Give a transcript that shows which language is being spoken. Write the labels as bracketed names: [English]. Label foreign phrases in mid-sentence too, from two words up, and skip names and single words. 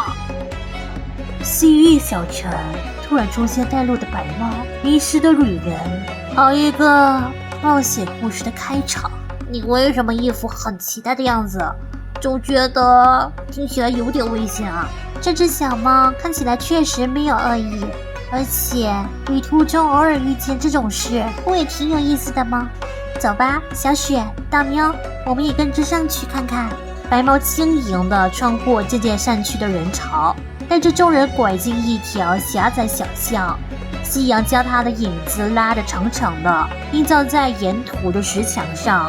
[Chinese] 西域小城突然出現帶路的白貓，迷失的旅人，好一個冒險故事的開場。你為什麼一副很期待的樣子？總覺得聽起來有點危險啊。這隻小貓看起來確實沒有惡意，而且旅途中偶爾遇見這種事，不也挺有意思的嗎？走吧，小雪、大喵，我們也跟着上去看看。白貓輕盈地穿過漸漸散去的人潮，帶着眾人拐進一條狹窄小巷。夕陽將他的影子拉得長長的，映照在沿途的石牆上。